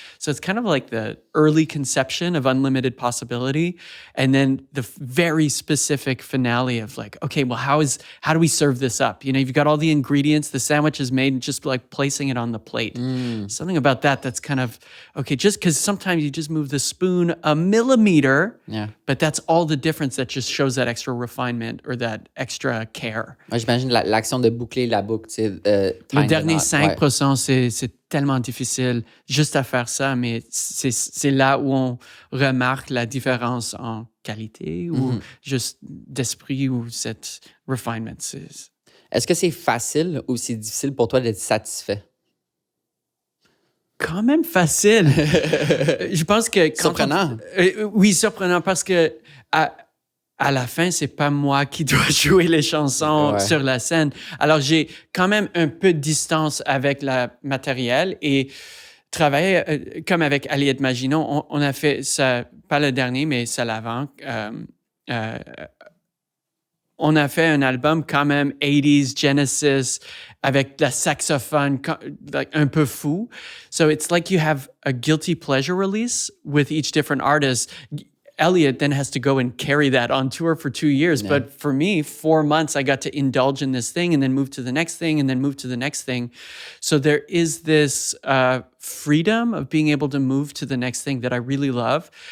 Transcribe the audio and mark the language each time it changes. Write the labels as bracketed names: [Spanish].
[English] So it's kind of like the early conception of unlimited possibility and then the very specific finale of like, okay, well, how do we serve this up? You've got all the ingredients, the sandwich is made and just like placing it on the plate. Something about that's kind of, okay, just because sometimes you just move the spoon a millimeter, but that's all the difference that just shows that extra refinement or that extra care. [French] Moi, j'imagine l'action de boucler la boucle. Le dernier 5%, c'est tellement difficile juste à faire ça, mais c'est là où on remarque la différence en qualité ou juste d'esprit ou cette refinement. Est-ce que c'est facile ou c'est difficile pour toi d'être satisfait? Quand même facile. Je pense que... Surprenant. Oui, surprenant parce que à la fin, c'est pas moi qui dois jouer les chansons sur la scène. Alors, j'ai quand même un peu de distance avec le matériel et travailler comme avec Elliot Maginot. On a fait ça, pas le dernier, mais ça l'avant. On a fait un album quand même 80s Genesis avec le saxophone like, un peu fou. [English] So it's like you have a guilty pleasure release with each different artist. Elliot then has to go and carry that on tour for 2 years. Yeah. But for me, 4 months, I got to indulge in this thing and then move to the next thing and then move to the next thing. So there is this freedom of being able to move to the next thing that I really love.